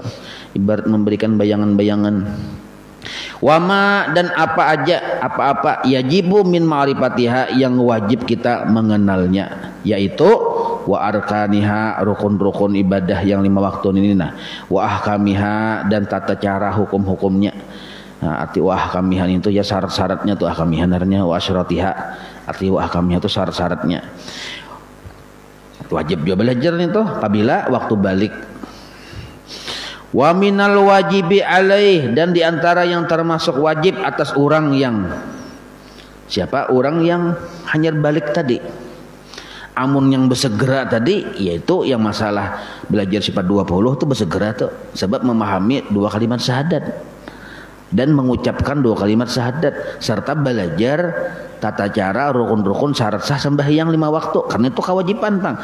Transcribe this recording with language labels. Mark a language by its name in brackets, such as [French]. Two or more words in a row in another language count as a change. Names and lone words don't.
[Indonesian] Ibarat memberikan bayangan-bayangan. Wama, dan apa-apa [Arabic] yajibu min ma'rifatiha, [Indonesian] yang wajib kita mengenalnya, yaitu [Arabic] wa arkaniha, [Indonesian] rukun-rukun ibadah yang 5 waktu ini, nah [Arabic] wa ahkamiha, [Indonesian] dan tata cara hukum-hukumnya. Nah, arti [Arabic] wa ahkamiha [Indonesian] itu ya syarat-syaratnya tuh, ahkamiha narnya [Arabic] wa asyratiha, [Indonesian] arti [Arabic] wa ahkamiha [Indonesian] itu syarat-syaratnya. Wajib juga belajar itu apabila waktu balik. [Arabic] Wa minal wajibi alaih, [Indonesian] dan diantara yang termasuk wajib atas orang yang siapa? [Banjar] Orang yang hanya balik tadi. Amun yang bersegera tadi, yaitu yang masalah belajar sifat 20 itu bersegera tuh, sebab memahami 2 kalimat syahadat dan mengucapkan 2 kalimat syahadat serta belajar tata cara rukun-rukun syarat sah sembahyang 5 waktu, karena itu kewajiban bang.